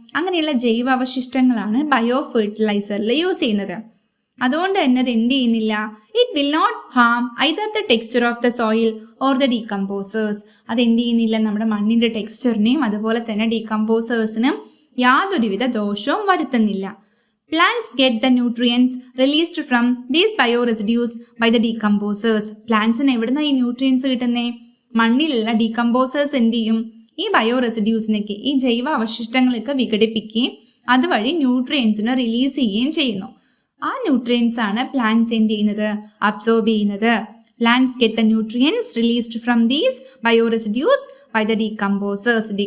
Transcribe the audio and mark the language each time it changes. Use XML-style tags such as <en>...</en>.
<ml>അങ്ങനെയുള്ള ജൈവ അവശിഷ്ടങ്ങളാണ് bio ഫെർട്ടിലൈസറിൽ use ചെയ്യുന്നത്. അതുകൊണ്ട് തന്നെ അത് എന്ത് ചെയ്യുന്നില്ല?</ml> <en>It will not harm either the texture of the soil or the decomposers.</en> <ml>അത് എന്ത് ചെയ്യുന്നില്ല? നമ്മുടെ മണ്ണിൻ്റെ ടെക്സ്ചറിനെയും അതുപോലെ തന്നെ ഡീകമ്പോസേഴ്സിനും യാതൊരുവിധ ദോഷവും വരുത്തുന്നില്ല.</ml> <en>Plants get the nutrients released from these bioresidues by the decomposers.</en> <ml>പ്ലാന്റ്സിന് എവിടുന്ന ഈ ന്യൂട്രിയൻസ് കിട്ടുന്നേ? മണ്ണിലുള്ള ഡീകമ്പോസേഴ്സ് എന്ത് ചെയ്യും? ഈ ബയോറെസിഡ്യൂസിനൊക്കെ, ഈ ജൈവ അവശിഷ്ടങ്ങളൊക്കെ വിഘടിപ്പിക്കുകയും അതുവഴി ന്യൂട്രിയൻസിനെ റിലീസ് ചെയ്യുകയും ചെയ്യുന്നു. ആ ന്യൂട്രിയൻസ് ആണ് പ്ലാന്റ്സ് എന്ത് ചെയ്യുന്നത്? അബ്സോർബ് ചെയ്യുന്നത്.</ml> <en>Plants get the nutrients released from these bioresidues by the decomposers.</en>